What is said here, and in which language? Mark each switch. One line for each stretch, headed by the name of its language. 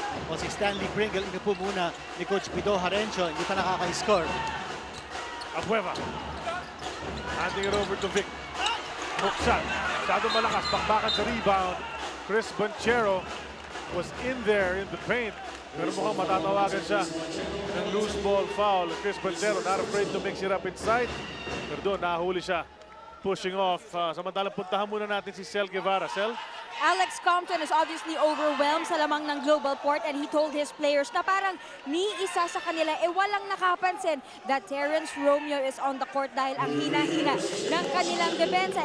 Filipino: O si Stanley Pringle, inupo muna ni Coach Pido Harencio. Hindi pa nakaka-score.
English: Abueva. Handing it over to Vic. Hook shot.
Filipino: Masyadong malakas. Bakbakan sa rebound.
English: Chris Banchero was in there in the paint.
Filipino: Pero mukhang matatawagan siya ng loose ball foul.
English: Chris Banchero not afraid to mix it up inside.
Filipino: Pero doon, nahuli siya.
English: Pushing off.
Filipino: Samantalang puntahan muna natin si Sel Guevara. Sel?
English: Alex Compton is obviously overwhelmed
Filipino: sa lamang ng GlobalPort
English: and he told his players
Filipino: na parang ni isa sa kanila walang nakapansin
English: that Terrence Romeo is on the court
Filipino: dahil ang hina-hina ng kanilang depensa.